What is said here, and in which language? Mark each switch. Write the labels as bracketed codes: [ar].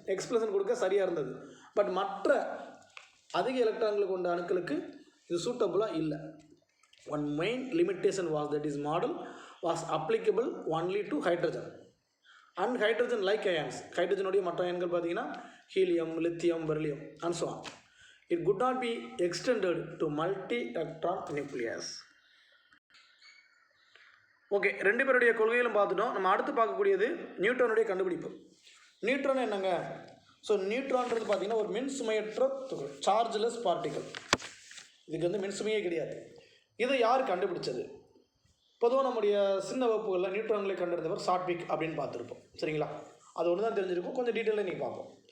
[ta] Expression கொடுக்க சரியாக இருந்தது. பட் மற்ற அதிக எலக்ட்ரான்களை கொண்ட அணுக்களுக்கு இது சூட்டபுளாக இல்லை. [en] One main limitation was that is model was applicable only to hydrogen and hydrogen like ions. [ta] ஹைட்ரஜனுடைய மற்ற அயன்கள் பார்த்தீங்கன்னா helium, lithium, beryllium [en] And so on. It could not be extended to multi-electron nucleus. [ta] Okay, 2 பேருடைய கொள்கைகளும் பார்த்துட்டோம். நம்ம அடுத்து பார்க்கக்கூடியது நியூட்ரானுடைய கண்டுபிடிப்பு. Neutron என்னங்க? ஸோ நியூட்ரான்றது பார்த்தீங்கன்னா ஒரு மின் சுமையற்ற துகள், [en] Chargeless particle. [ta] இதுக்கு வந்து மின் சுமையே கிடையாது. இதை யார் கண்டுபிடிச்சது? பொதுவாக நம்முடைய சின்ன வகுப்புகளில் நியூட்ரான்களை கண்டறிந்தவர் சாட்விக் அப்படின்னு பார்த்துருப்போம். சரிங்களா? அது ஒன்று தான் தெரிஞ்சிருக்கும். கொஞ்சம் டீட்டெயிலாக நீங்கள் பார்ப்போம்.